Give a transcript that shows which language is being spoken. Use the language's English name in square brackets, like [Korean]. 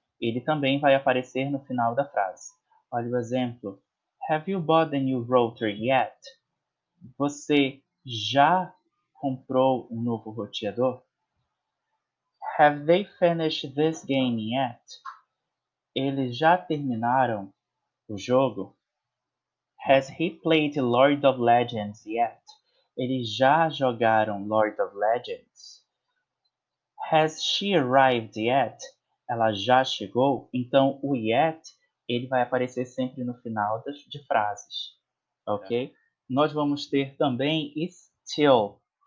[Portuguese] Ele também vai aparecer no final da frase. Olha o exemplo. [English] Have you bought the new router yet? [Portuguese] Você já comprou um novo roteador? [English] Have they finished this game yet? [Portuguese] Eles já terminaram o jogo? [English] Has he played Lord of Legends yet? [Portuguese] Eles já jogaram [English] Lord of Legends? Has she arrived yet? [Portuguese] Ela já chegou? Então, o yet, ele vai aparecer sempre no final de frases, ok? Nós vamos ter também still.